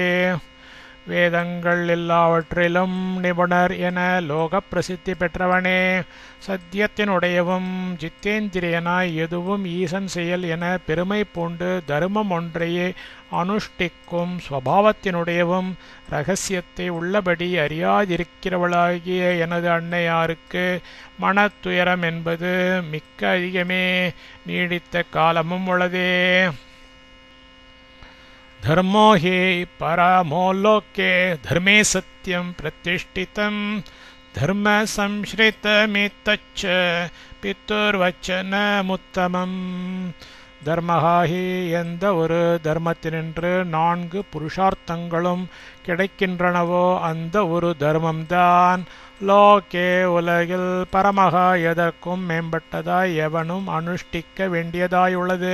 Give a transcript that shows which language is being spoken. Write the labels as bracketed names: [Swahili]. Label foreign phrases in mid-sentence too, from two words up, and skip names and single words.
[Tamil] வேதங்கள் எல்லாவற்றிலும் நிபுணர் என லோக பிரசித்தி பெற்றவனே, சத்தியத்தினுடையவும் ஜித்தேந்திரியனாய் எதுவும் ஈசன் செயல் என பெருமை பூண்டு தர்மம் ஒன்றையே அனுஷ்டிக்கும் ஸ்வபாவத்தினுடையவும், இரகசியத்தை உள்ளபடி அறியாதிருக்கிறவளாகிய எனது அன்னையாருக்கு மனத்துயரம் என்பது மிக்க அதிகமே, நீடித்த காலமும் உள்ளதே. [Sanskrit] धर्मो हि परमो लोके धर्मे सत्यं प्रतिष्ठितं धर्म संश्रितमेतच्च பித்துர்வச்சனமுத்தமம். [Tamil] தர்மஹாஹி எந்த ஒரு தர்மத்தினின்று 4 புருஷார்த்தங்களும் கிடைக்கின்றனவோ அந்த ஒரு தர்மம்தான் லோகே உலகில் பரமஹா எதற்கும் மேம்பட்டதாய் எவனும் அனுஷ்டிக்க வேண்டியதாயுள்ளது.